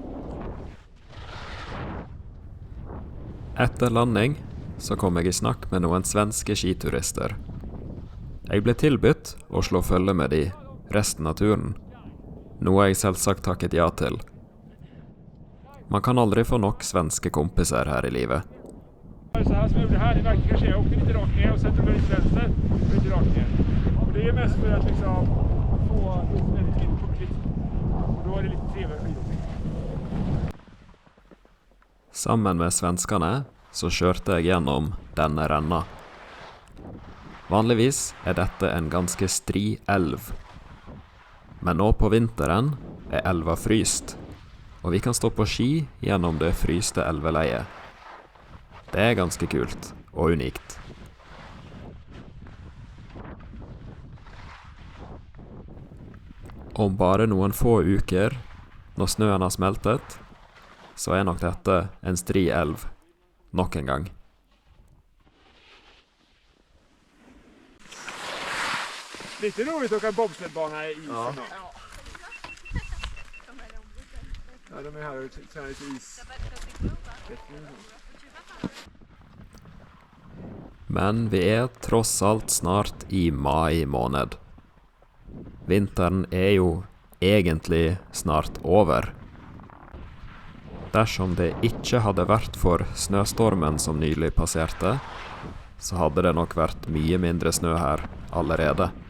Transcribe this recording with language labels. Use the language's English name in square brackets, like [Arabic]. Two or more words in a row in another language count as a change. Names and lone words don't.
[Norwegian] Etter landing så kom jeg i snakk med noen svenske skiturister. Jeg ble tilbudt å slå følge med de resten av turen, noe jeg selvsagt takket ja til. Man kan aldri få nok svenske kompiser her i livet. [Swedish] Så här som jag gjorde här i verkligen jag åkte lite rakt ner och sen tog jag lite vänster och lite rakt ner. Och det är mest för att liksom få väldigt lite puckligt. Och då är det lite trevligare skidåkning. [Norwegian] Sammen med svenskene så kjørte jeg gjennom denne renna. Vanligvis er dette en ganske stri elv. Men nå på vinteren er elva fryst, og vi kan stå på ski gjennom det fryste elveleiet. Det er ganske kult og unikt. Om bare noen få uker, når snøen har smeltet, så er nok dette en stri elv nok en gang. [Swedish] Lite roligt att åka bobsledbana i isen. Ja. Ja, de är här och tränar lite is. [Norwegian] Men vi er tross alt snart i mai måned. Vinteren er jo egentlig snart over. Dersom det ikke hadde vært for snøstormen som nylig passerte, så hadde det nok vært mye mindre snø her allerede.